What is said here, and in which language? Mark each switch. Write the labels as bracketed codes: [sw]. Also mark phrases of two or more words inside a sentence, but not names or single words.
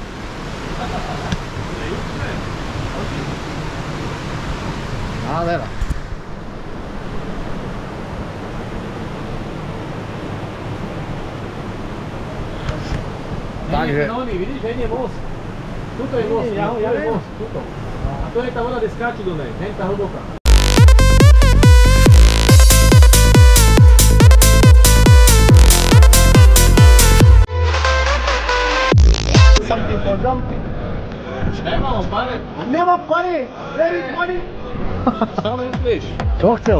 [sk] Nádhera. Takže... Vidíš, že nie je most. Tuto je most, ja viem most, tuto. A to je tá voda, kde skáču do nej, hen tá hlboká. [en] Something for dumping. [sk] Nemám pane. [en] Never funny. Very funny. [sk] Čo myslíš? Čo chcel?